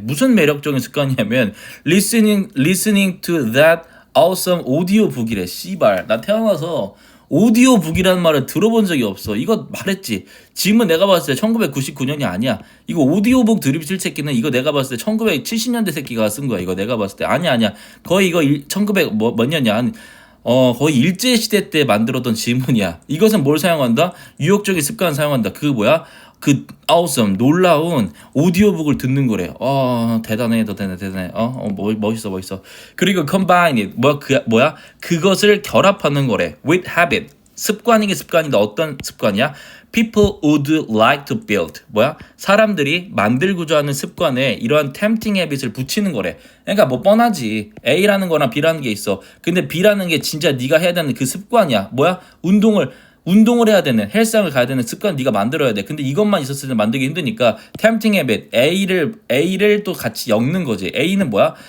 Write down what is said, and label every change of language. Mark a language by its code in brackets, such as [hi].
[ko] 무슨 매력적인 습관이냐면 [en] listening to that awesome audiobook [ko] 이래. 씨발. 나 태어나서 오디오북이라는 말을 들어본 적이 없어. 이거 말했지. 지금은 내가 봤을 때 1999년이 아니야. 이거 오디오북 드립 칠 새끼는 이거 내가 봤을 때 1970년대 새끼가 쓴 거야. 이거 내가 봤을 때. 아니야. 거의 이거 1900 몇 년이야. 거의 일제시대 때 만들었던 지문이야. 이것은 뭘 사용한다? 유혹적인 습관을 사용한다. 그 뭐야? awesome, 놀라운 오디오북을 듣는 거래. 대단해. 멋있어. 그리고 [en] combine it. [ko] 그것을 결합하는 거래. [en] with habit. [ko] 습관이다. 어떤 습관이야? [en] People would like to build. [ko] 사람들이 만들고자 하는 습관에 이러한 [en] tempting habit [ko] 을 붙이는 거래. 그러니까 뻔하지. A라는 거랑 B라는 게 있어. 근데 B라는 게 진짜 네가 해야 되는 그 습관이야. 운동을 해야 되는, 헬스장을 가야 되는 습관 네가 만들어야 돼. 근데 이것만 있었을 때 만들기 힘드니까 [en] tempting habit, [ko] A를 또 같이 엮는 거지. A는 뭐야?